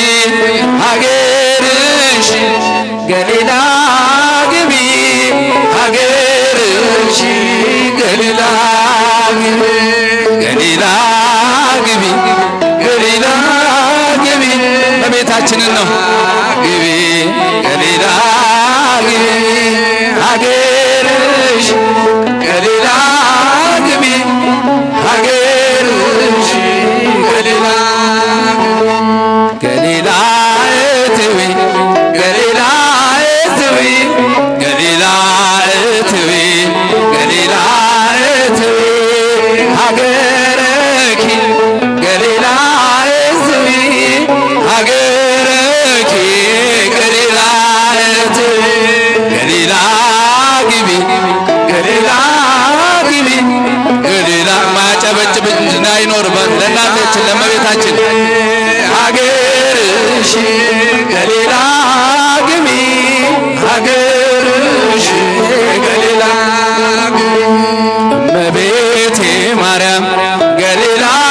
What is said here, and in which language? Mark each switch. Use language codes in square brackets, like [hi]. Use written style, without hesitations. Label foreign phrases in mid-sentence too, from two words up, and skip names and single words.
[am] ሀገርሽ ገሊላ ግቢ ሀገርሽ ገሊላ ግቢ ገሊላ ግቢ ገሊላ ግቢ እመቤታችንን ነው ግቢ ገሊላ ግቢ ሀገርሽ ገሊላ ግቢ ሀገርሽ ገሊላ [ti] ገሊላ እትዊ ገሊላ እትዊ ገሊላ እትዊ ገሊላ እትዊ ሀገረኪ ገሊላ እትዊ ሀገረኪ ገሊላ እትዊ [am] ገሊላ ግቢ ገሊላ ግቢ ገሊላ ማጨበጭብ እንዳይኖር ለእናታችን ለእመቤታችን ሀገርሽ ገሊላ ግቢ ሀገርሽ ገሊላ እመቤቴ ማርያም ገሊላ